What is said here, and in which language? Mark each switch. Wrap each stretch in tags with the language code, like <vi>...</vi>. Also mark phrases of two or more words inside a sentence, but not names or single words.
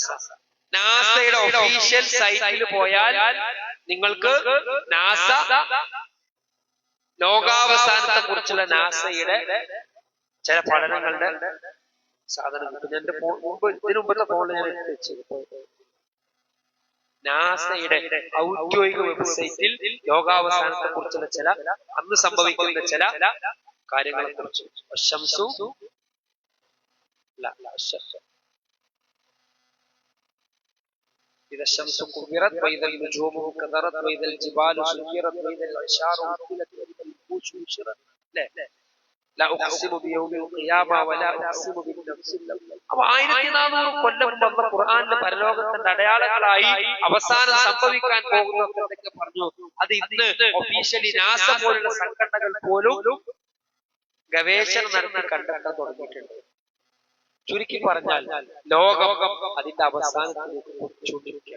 <ml>നാസയുടെ</ml> <en>official site</en> <ml>പോയാൽ നിങ്ങൾക്ക് നാസ ലോകാവസാനത്തെ കുറിച്ചുള്ള നാസയുടെ ചില പഠനങ്ങളുടെ സാധനം കിട്ടും. എന്റെ ഇതിനു മുമ്പത്തെ ഫോണിൽ ഞാൻ വെച്ചു. നാസയുടെ ഔദ്യോഗിക വെബ്സൈറ്റിൽ ലോകാവസാനത്തെ കുറിച്ചുള്ള ചില അന്ന് സംഭവിക്കുന്ന ചില കാര്യങ്ങളെ കുറിച്ച്</ml> <ar>إذا الشمس كورت وإذا النجوم كدرت وإذا الجبال سيرت وإذا العشار عطلت وإذا الوحوش حشرت لا أقسم بيوم القيامة ولا أقسم بالنفس اللوامة.</ar> <ml>അപ്പോൾ 1400 കൊല്ലം മുമ്പ് ഖുർആനിലെ പരലോകത്തിന്റെ അടയാളങ്ങളായി അവസാനം സംഭവിക്കാൻ പോകുന്നതൊക്കെ പറഞ്ഞു. അത് ഇന്ന് ഒഫീഷ്യലി നാസ പോലുള്ള സംഘടനകൾ പോലും ഗവേഷണം നടത്തി കണ്ടെത്താൻ തുടങ്ങിയിട്ടുണ്ട്. ചുരുക്കി പറഞ്ഞാൽ ലോകം അതിന്റെ അവസാനത്തിലേക്ക് കൊണ്ടിരിക്കുകയാണ്.</ml>